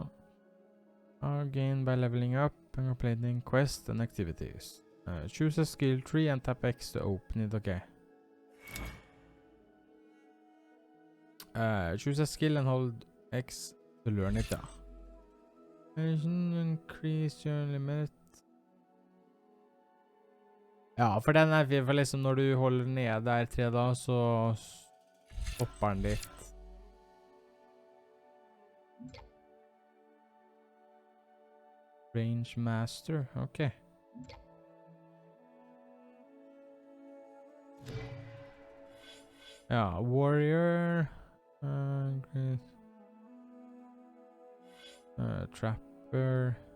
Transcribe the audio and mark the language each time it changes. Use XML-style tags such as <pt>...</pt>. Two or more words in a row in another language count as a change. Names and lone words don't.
<en>Gain by leveling up and completing quests and activities. Choose a skill tree and tap X to open it, okay. Choose a skill and hold X to learn it, ja. Increase your limit.</en> <no>Ja, for den fin, for liksom når du holder ned der 3 da, så stopper den litt.</no> <en>Range Master, okay.</en> <no>Ja, Warrior.</no> <en>Great. Trapper.</en>